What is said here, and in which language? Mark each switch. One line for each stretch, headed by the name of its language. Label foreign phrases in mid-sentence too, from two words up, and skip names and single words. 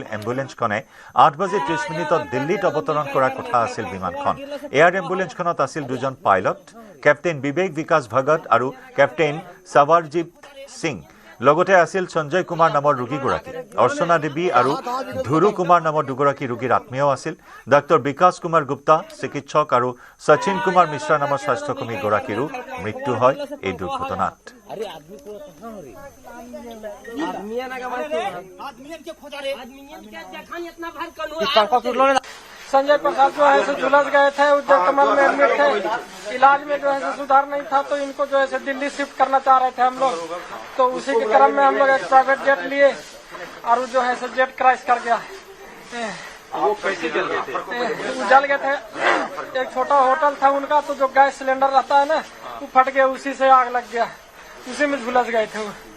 Assamese: এম্বুলেন্সখনে 8:30 মিনিটত দিল্লীত অৱতৰণ কৰাৰ কথা আছিল বিমানখন এয়াৰ এম্বুলেন্সখনত আছিল দুজন পাইলট কেপ্টেইন বিবেক বিকাশ ভগত আৰু কেপ্টেইন সাৱাৰজিৎ সিং লগতে আছিল সঞ্জয় কুমাৰ নামৰ ৰোগীগৰাকী অৰ্চনা দেৱী আৰু ধুৰু কুমাৰ নামৰ দুগৰাকী ৰোগীৰ আত্মীয় আছিল ডাক্তৰ বিকাশ কুমাৰ গুপ্তা চিকিৎসক আৰু সচিন কুমাৰ মিশ্ৰা নামৰ স্বাস্থ্যকৰ্মী গৰাকীৰো মৃত্যু হয় এই দুৰ্ঘটনাত
Hindi: संजय प्रसाद जो है झुलस गए थे उद्योग कमल में एडमिट थे इलाज में जो है सुधार नहीं था तो इनको जो है दिल्ली शिफ्ट करना चाह रहे थे हम लोग तो उसी के क्रम में हम लोग एक
English: private jet
Hindi: लिए और जो है
English: jet crash
Hindi: कर गया वो जल गए थे एक छोटा होटल था उनका तो जो गैस सिलेंडर रहता है ना वो फट गया उसी से आग लग गया उसी में झुलस गए थे वो